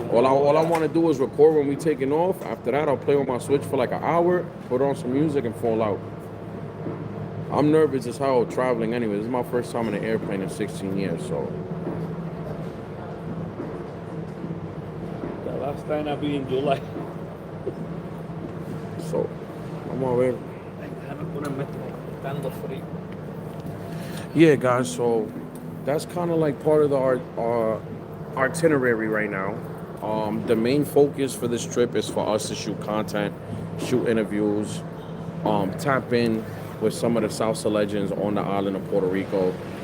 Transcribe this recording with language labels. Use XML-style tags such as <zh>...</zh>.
<en>All I want to do is record when we taking off. After that, I'll play on my Switch for like an hour, put on some music, and fall out. I'm nervous as hell traveling anyway. This is my first time in an airplane in 16 years, so. The last time I've been in July.</en> <es>So, vamos a ver. Déjame ponerme tanto frío.</es> <en>Yeah, guys, so that's kind of like part of our itinerary right now. The main focus for this trip is for us to shoot content, shoot interviews, tap in with some of the salsa legends on the island of Puerto Rico.</en>